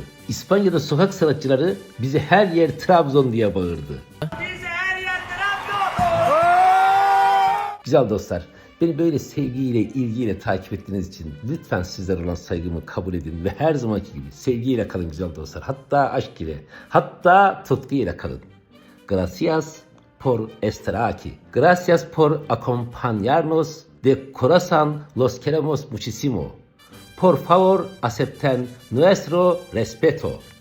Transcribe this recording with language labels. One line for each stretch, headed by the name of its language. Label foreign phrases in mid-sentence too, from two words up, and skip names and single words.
Turkish: İspanya'da sokak sanatçıları bize her yer Trabzon diye bağırdı. Güzel dostlar, beni böyle sevgiyle, ilgiyle takip ettiğiniz için lütfen sizlere olan saygımı kabul edin ve her zamanki gibi sevgiyle kalın güzel dostlar. Hatta aşk ile, hatta tutku ile kalın.
Spanish: Gracias por estar aquí. Gracias por acompañarnos de corazón. Los queremos muchísimo. Por favor, acepten nuestro respeto.